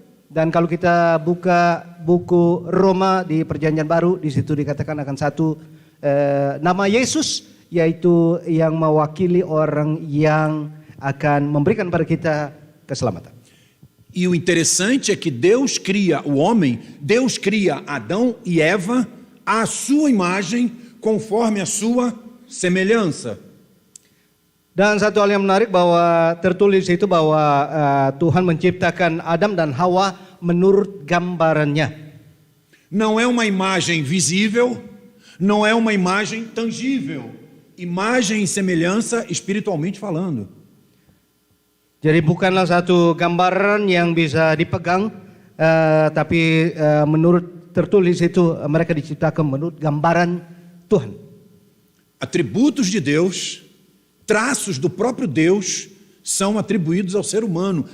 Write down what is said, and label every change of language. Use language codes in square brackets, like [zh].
[id] Dan kalau kita buka buku Roma di Perjanjian Baru, di situ dikatakan akan satu nama Yesus, yaitu yang mewakili orang yang akan memberikan pada kita keselamatan. [pt] E o interessante é que Deus cria o homem, Deus cria Adão e Eva à sua imagem, conforme a sua semelhança. [id] Dan satu hal yang menarik bahwa tertulis itu bahwa Tuhan menciptakan Adam dan Hawa menurut gambarannya. [pt] Não é uma imagem visível, não é uma imagem tangível. Imagem e semelhança espiritualmente falando. [id] Jadi bukanlah satu gambaran yang bisa dipegang, tapi menurut tertulis itu mereka diciptakan menurut gambaran Tuhan. [pt] Atributos de Deus, traços do próprio Deus são atribuídos ao ser humano.